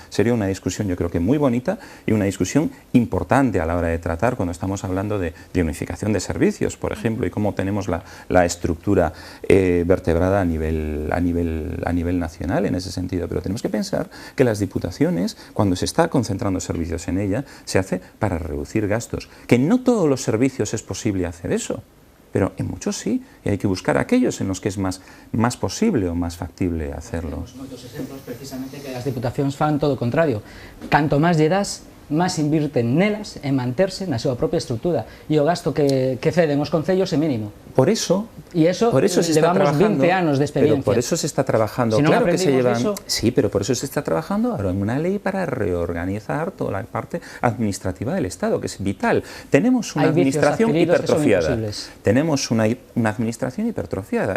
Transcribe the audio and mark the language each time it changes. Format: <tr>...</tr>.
<es>Sería una discusión, yo creo que muy bonita y una discusión importante a la hora de tratar cuando estamos hablando de unificación de servicios, por ejemplo, y cómo tenemos la estructura vertebrada a nivel nacional en ese sentido. Pero tenemos que pensar que las diputaciones, cuando se está concentrando servicios en ella, se hace para reducir gastos. Que no todos los servicios es posible hacer eso. Pero en muchos sí, y hay que buscar aquellos en los que es más posible o más factible hacerlo.</es> <gl>Temos moitos exemplos precisamente que as diputacións fan todo o contrario. Canto máis lle das, máis invirten nelas en manterse na súa propia estrutura, e o gasto que ceden os concellos é mínimo.</gl> <es>Por eso</es> <gl>levamos 20 anos de experiencia.</gl> <es>Pero por eso se está trabajando. Si no claro que se llevan. eso... Sí, pero por eso se está trabajando ahora en una ley para reorganizar toda la parte administrativa del Estado, que es vital. Tenemos una administración hipertrofiada. Tenemos una administración hipertrofiada.</es>